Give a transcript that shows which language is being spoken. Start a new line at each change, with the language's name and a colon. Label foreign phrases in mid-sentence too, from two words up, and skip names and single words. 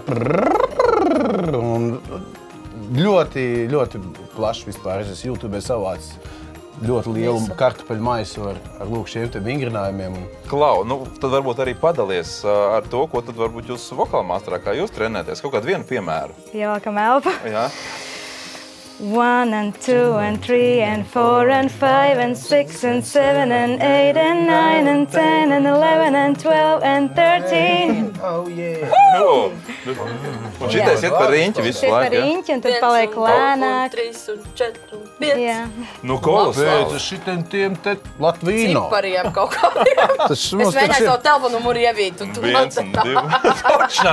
Latvian: Un ļoti, ļoti plaši vispār. Es YouTube savācis ļoti lielu kartupeļu maisu ar lūk šiem te vingrinājumiem. Klau, nu tad varbūt arī padalies ar to, ko tad varbūt jūs Vocal Masterā, kā jūs trenēties. Kaut kādu vienu piemēru. Ielakam elpu. Jā.
English: 1 and 2 and 3 and 4 and 5 and 6 and 7 and 8 and 9 and 10 and 11 and 12 and 13. Oh, yeah!
Latvian: Un šitais iet par riņķi visu Iet par laiku, jā? riņķi un tad paliek lēnāk. 3 un 4 un 5. Jā. Nu, kolosāli. Pēc šitiem tiem te Latvīno. Cipariem kaut kādiem. Es mēģināju savu telefonu numuru ievīt. 1 un 2. Točnā.